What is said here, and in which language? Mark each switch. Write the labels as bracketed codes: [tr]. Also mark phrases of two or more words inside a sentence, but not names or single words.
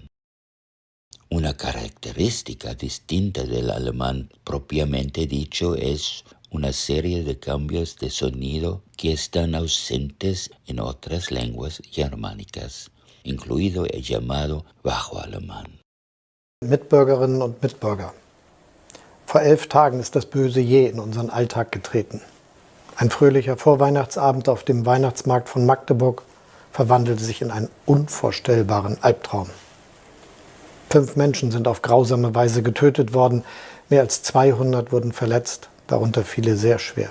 [es] Una característica distinta del alemán propiamente dicho es una serie de cambios de sonido que están ausentes en otras lenguas germánicas, incluido el llamado bajo alemán. [de] Mitbürgerinnen und Mitbürger, vor 11 Tagen ist das böse Je in unseren Alltag getreten. Ein fröhlicher Vorweihnachtsabend auf dem Weihnachtsmarkt von Magdeburg verwandelte sich in einen unvorstellbaren Albtraum. 5 Menschen sind auf grausame Weise getötet worden, mehr als 200 wurden verletzt, darunter viele sehr schwer.